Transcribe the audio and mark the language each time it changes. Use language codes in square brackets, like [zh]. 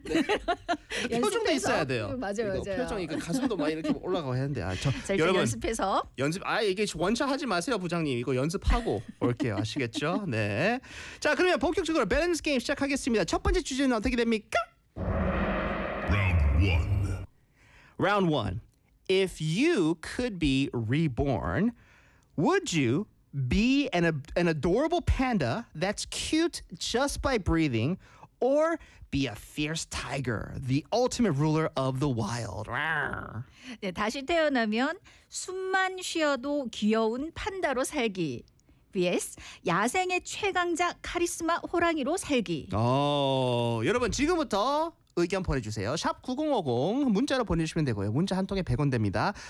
[ko] 네. 표정도 있어야 돼요. 맞아요, 맞아요. 표정이 그 가슴도 막 이렇게 올라가고 했는데 여러분 연습해서 연습. 아 이게 원샷 하지 마세요, 부장님. 이거 연습하고 올게요. 아시겠죠? 네. 자 그러면 본격적으로 밸런스 게임 시작하겠습니다. 첫 번째 주제는 어떻게 됩니까? [en] Round one. If you could be reborn, would you be an adorable panda that's cute just by breathing, or be a fierce tiger, the ultimate ruler of the wild? [ko] 네, 다시 태어나면 숨만 쉬어도 귀여운 판다로 살기. VS 야생의 최강자 카리스마 호랑이로 살기. 여러분 지금부터 의견 보내주세요. 샵 9050 문자로 보내주시면 되고요. 문자 한 통에 100원 됩니다.